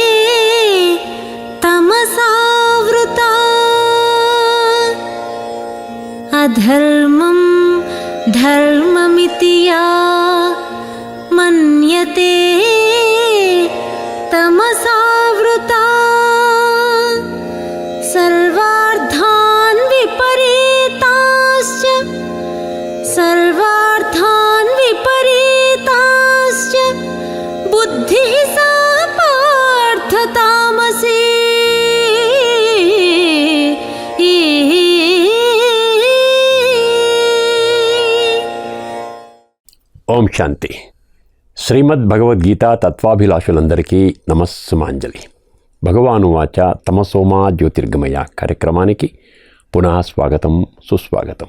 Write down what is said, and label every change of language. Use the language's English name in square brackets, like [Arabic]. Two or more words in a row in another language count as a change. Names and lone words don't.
[Sanskrit] तमसावृता अधर्मं धर्ममिति या मन्यते तमसावृता सर्वार्थान् विपरीताश्च बुद्धिः सा पार्थ तामसी ఓం శాంతి. [Telugu] శ్రీమద్ భగవద్గీత తత్వాభిలాషులందరికీ నమస్సుమాంజలి. [Sanskrit] భగవాను వాచ [Telugu] తమసోమా జ్యోతిర్గమయ కార్యక్రమానికి పునః స్వాగతం, సుస్వాగతం.